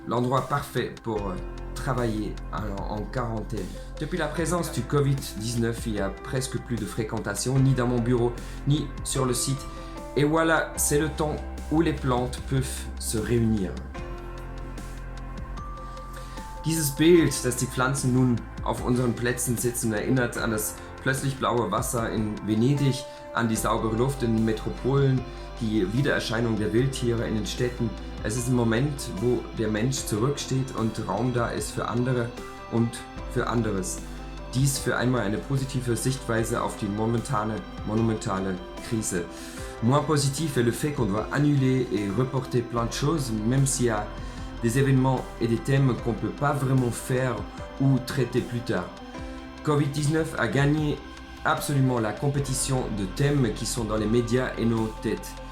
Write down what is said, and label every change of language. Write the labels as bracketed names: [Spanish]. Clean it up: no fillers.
[French] L'endroit parfait pour travailler en quarantaine. Depuis la présence du Covid-19, il n'y a presque plus de fréquentation, ni dans mon bureau, ni sur le site. Et voilà, c'est le temps où les plantes peuvent se réunir. [German] Dieses Bild, dass die Pflanzen nun auf unseren Plätzen sitzen, erinnert an das plötzlich blaue Wasser in Venedig, an die saubere Luft in den Metropolen, die Wiedererscheinung der Wildtiere in den Städten. Es ist ein Moment, wo der Mensch zurücksteht und Raum da ist für andere und für anderes. Dies für einmal eine positive Sichtweise auf die monumentale Krise. [French] Moins positif est le fait qu'on doit annuler et reporter plein de choses, même s'il y a des événements et des thèmes qu'on ne peut pas vraiment faire ou traiter plus tard. Covid-19 a gagné absolument la compétition de thèmes qui sont dans les médias et nos têtes.